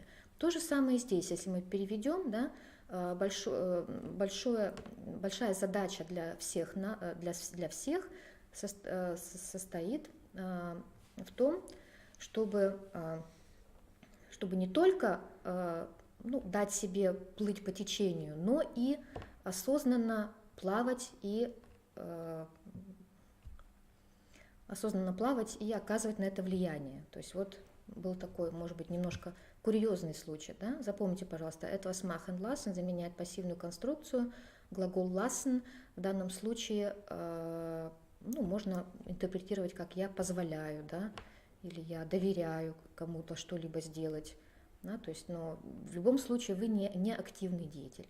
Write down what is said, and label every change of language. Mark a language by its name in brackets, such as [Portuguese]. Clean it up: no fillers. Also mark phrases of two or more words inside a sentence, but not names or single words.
[Russian] То же самое и здесь, если мы переведем, да, большая задача для всех состоит в том, чтобы не только дать себе плыть по течению, но и осознанно плавать и оказывать на это влияние. То есть вот был такой, может быть, немножко курьезный случай. Да? Запомните, пожалуйста, [German] etwas machen lassen [Russian] заменяет пассивную конструкцию. Глагол lassen в данном случае можно интерпретировать как «я позволяю», да? Или «я доверяю кому-то что-либо сделать». Да? То есть, но в любом случае вы не активный деятель.